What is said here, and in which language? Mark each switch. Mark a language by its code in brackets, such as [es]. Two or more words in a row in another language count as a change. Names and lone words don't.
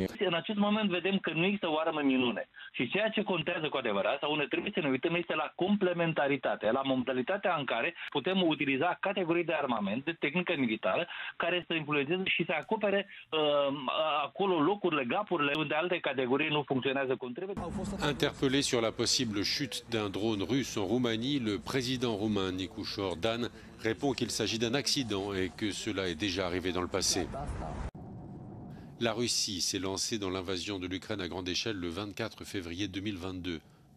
[ro] În acest moment vedem că nu există o armă minune. Și ceea ce contează cu adevărat, sau unde trebuie să ne uităm, este la complementaritate, la modalitatea în care putem utiliza categorii de armament, de tehnică militară, care să influențeze și să acopere acolo locurile, gapurile unde alte categorii nu funcționează cum trebuie. [fr] Interpellé sur la possible chute d'un drone russe en Roumanie, le président roumain Nicușor Dan répond qu'il s'agit d'un accident et que cela est déjà arrivé dans le passé. La Russie s'est lancée dans l'invasion de l'Ukraine à grande échelle le 24 février 2022.